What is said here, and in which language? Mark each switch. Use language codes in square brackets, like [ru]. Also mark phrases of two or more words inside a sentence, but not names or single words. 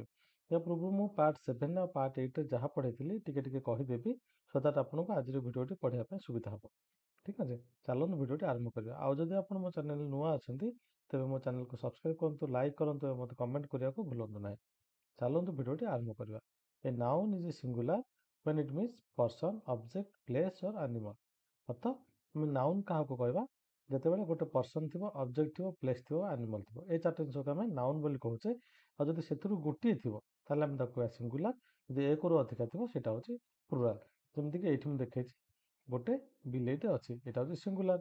[or] ୟା ପୂର୍ବରୁ ମୁଁ ପାର୍ଟ 7 ଆଉ ପାର୍ଟ 8ରେ ଯାହା ପଢ଼େଇଥିଲି ଟିକେ ଟିକେ କହିଦେବି, [en] so that [or] ଆପଣଙ୍କୁ ଆଜିର ଭିଡ଼ିଓଟି ପଢ଼ିବା ପାଇଁ ସୁବିଧା ହେବ। ଠିକ୍ ଅଛି, ଚାଲନ୍ତୁ ଭିଡ଼ିଓଟି ଆରମ୍ଭ କରିବା। ଆଉ ଯଦି ଆପଣ ମୋ ଚ୍ୟାନେଲ ନୂଆ ଅଛନ୍ତି ତେବେ ମୋ ଚ୍ୟାନେଲକୁ ସବସ୍କ୍ରାଇବ୍ କରନ୍ତୁ, ଲାଇକ୍ କରନ୍ତୁ ଏବଂ ମୋତେ କମେଣ୍ଟ କରିବାକୁ ଭୁଲନ୍ତୁ ନାହିଁ। ଚାଲନ୍ତୁ ଭିଡ଼ିଓଟି ଆରମ୍ଭ କରିବା। [en] a noun is a singular when it means person, object, place or animal। [or] ଅର୍ଥ ଆମେ ନାଉନ୍ କାହାକୁ କହିବା ଯେତେବେଳେ ଗୋଟେ ପର୍ସନ୍ ଥିବ, ଅବଜେକ୍ଟ ଥିବ, ପ୍ଲେସ୍ ଥିବ, ଆନିମାଲ ଥିବ। এই ଚାରିଟା ଜିନିଷକୁ ଆମେ ନାଉନ୍ ବୋଲି କହୁଛେ। ଆଉ ଯଦି ସେଥିରୁ ଗୋଟିଏ ଥିବ ତାହେଲେ ଆମେ ତାକୁ କହିବା ସିଙ୍ଗୁଲାର, ଯଦି ଏକରୁ ଅଧିକା ଥିବ ସେଇଟା ହେଉଛି ପ୍ଲୁରାଲ। ଯେମିତିକି ଏଇଠି ମୁଁ ଦେଖେଇଛି ଗୋଟେ ବିଲେଇଟେ ଅଛି, ଏଇଟା ହେଉଛି ସିଙ୍ଗୁଲାର।